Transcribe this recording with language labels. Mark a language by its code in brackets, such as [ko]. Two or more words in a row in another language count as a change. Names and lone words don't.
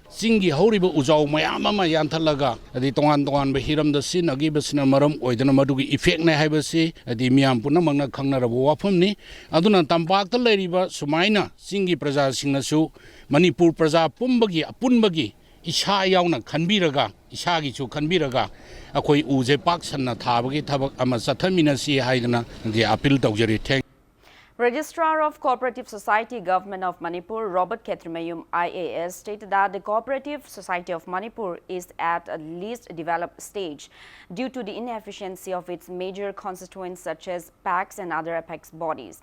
[mni] singi hauriba ujau mayam ama yanthalaga adi tongan ba hiram da sin agi basina maram oidana madugi effect na haibase adi miam puna mangna khangna rabu wafamni aduna tampak ta leiriba sumaina singi praja singnasu Manipur praja pumbagi apunbagi isha yauna khanbiraga ishagi chu khanbiraga akhoi uje pak sanna thabagi thabak ama sathamina si haidana di appeal tawjari thank. [en] Registrar of Cooperative Society Government of Manipur, Robert Ketmayum IAS, stated that the Cooperative Society of Manipur is at a least developed stage due to the inefficiency of its major constituents such as PACs and other apex bodies.